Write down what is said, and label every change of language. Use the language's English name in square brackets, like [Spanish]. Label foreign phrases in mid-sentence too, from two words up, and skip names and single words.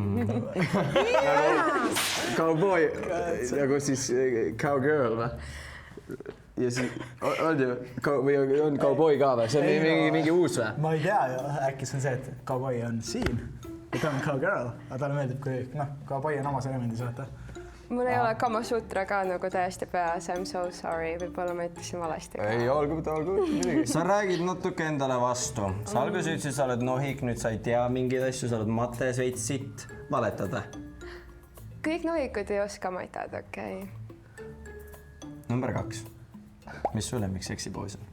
[Estonian] Cowboy, nagu siis cowgirl või? Ja siis on ju, või on cowboy ka või? See on mingi uus või? Ma ei tea, äkki see on see, et cowboy on siin ja ta on cowgirl, aga talle meeldib, kui cowboy on omas elemendis, vaata. Mul ei ole Kama Sutra ka nagu täiesti peas, [English] I'm so sorry, [Estonian] võib-olla ma ütlesin valesti. Ei, olgu. Sa räägid natuke endale vastu. Sa alguses ütlesid, sa oled nohik, nüüd sa ei tea mingeid asju, sa oled mates veits sitt. Valetad või? Kõik nohikud ei oska matad, okei. Number 2. Mis sulle miks seksipoos on?